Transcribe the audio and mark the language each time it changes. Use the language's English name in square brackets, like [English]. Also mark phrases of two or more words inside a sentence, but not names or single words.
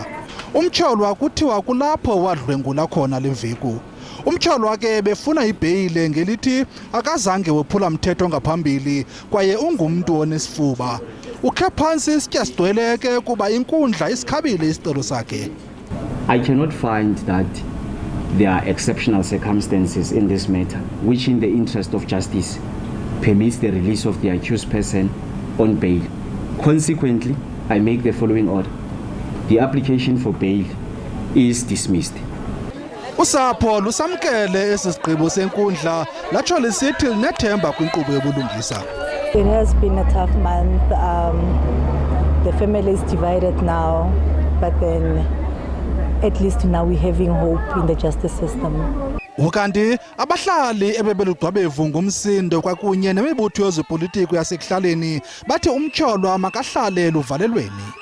[Xhosa] Umtyholwa kuthiwa kulapho wadlwengula khona lemveku. Umtyholwa ke befuna ibheyile ngelithi akazange wophula mthetho ngaphambili kwaye ungumntu onesifuba. Ukhe phantsi isitya sidweleke kuba inkundla isikhabile isicelo sakhe. [English] I cannot find that there are exceptional circumstances in this matter which in the interest of justice permits the release of the accused person on bail. Consequently, I make the following order. The application for bail is dismissed. [Xhosa] Usapho lusamkele esi sigqibo senkundla latsho lisithi linethemba kwinkqubo yobulungisa. [English] It has been a tough month. The family is divided now, but then at least now we're having hope in the justice system. [Xhosa] Ukanti abahlali ebebelugqwabevu ngumsindo kwakunye nemibutho yezopolitiko yasekuhlaleni bathi umtyholwa makahlale luvalelweni.